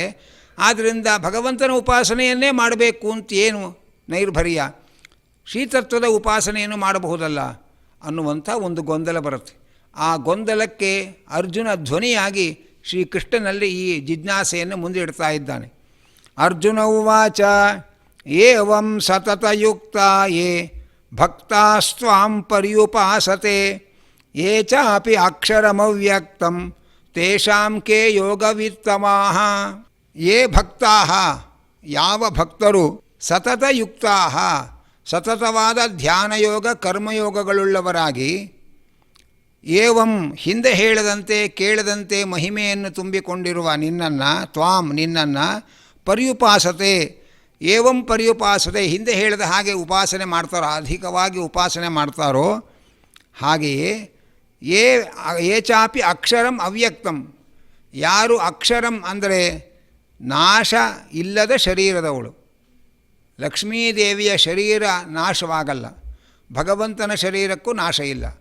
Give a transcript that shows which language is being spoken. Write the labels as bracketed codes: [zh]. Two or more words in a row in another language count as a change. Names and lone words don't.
[kn] ಆದ್ದರಿಂದ ಭಗವಂತನ ಉಪಾಸನೆಯನ್ನೇ ಮಾಡಬೇಕು ಅಂತ ಏನು ನೈರ್ಭರ್ಯ, ಶ್ರೀತತ್ವದ ಉಪಾಸನೆಯನ್ನು ಮಾಡಬಹುದಲ್ಲ ಅನ್ನುವಂಥ ಒಂದು ಗೊಂದಲ ಬರುತ್ತೆ. ಆ ಗೊಂದಲಕ್ಕೆ ಅರ್ಜುನ ಧ್ವನಿಯಾಗಿ ಶ್ರೀಕೃಷ್ಣನಲ್ಲಿ ಈ ಜಿಜ್ಞಾಸೆಯನ್ನು ಮುಂದಿಡ್ತಾ ಇದ್ದಾನೆ. [sa] ಅರ್ಜುನ ಉವಾಚ ಏವಂ ಸತತಯುಕ್ತ ಯೇ ಭಕ್ತಾಸ್ತ್ವಾಂ ಪರ್ಯುಪಾಸತೆ ಯೇ ಚಾಪಿ ಅಕ್ಷರಮವ್ಯಕ್ತಂ ತೇಷಾಂ ಕೇ ಯೋಗವಿತ್ತಮಾಃ. ಯೇ ಭಕ್ತಾಃ, [kn] ಯಾವ ಭಕ್ತರು ಸತತಯುಕ್ತಾಃ, ಸತತವಾದ ಧ್ಯಾನಯೋಗ ಕರ್ಮಯೋಗಗಳುಳ್ಳವರಾಗಿ, ಏವಂ ಹಿಂದೆ ಹೇಳದಂತೆ ಕೇಳದಂತೆ ಮಹಿಮೆಯನ್ನು ತುಂಬಿಕೊಂಡಿರುವ ನಿನ್ನನ್ನು, ತ್ವಾಂ ನಿನ್ನನ್ನು, [sa] ಪರ್ಯುಪಾಸತೆ ಏವಂ ಪರ್ಯುಪಾಸತೆ [kn] ಹಿಂದೆ ಹೇಳಿದ ಹಾಗೆ ಉಪಾಸನೆ ಮಾಡ್ತಾರೋ, ಅಧಿಕವಾಗಿ ಉಪಾಸನೆ ಮಾಡ್ತಾರೋ ಹಾಗೆಯೇ [sa] ಯೇ ಚಾಪಿ ಅಕ್ಷರಂ ಅವ್ಯಕ್ತಂ, [kn] ಯಾರು ಅಕ್ಷರಂ ಅಂದರೆ ನಾಶ ಇಲ್ಲದ ಶರೀರದವಳು. ಲಕ್ಷ್ಮೀದೇವಿಯ ಶರೀರ ನಾಶವಾಗಲ್ಲ, ಭಗವಂತನ ಶರೀರಕ್ಕೂ ನಾಶ ಇಲ್ಲ.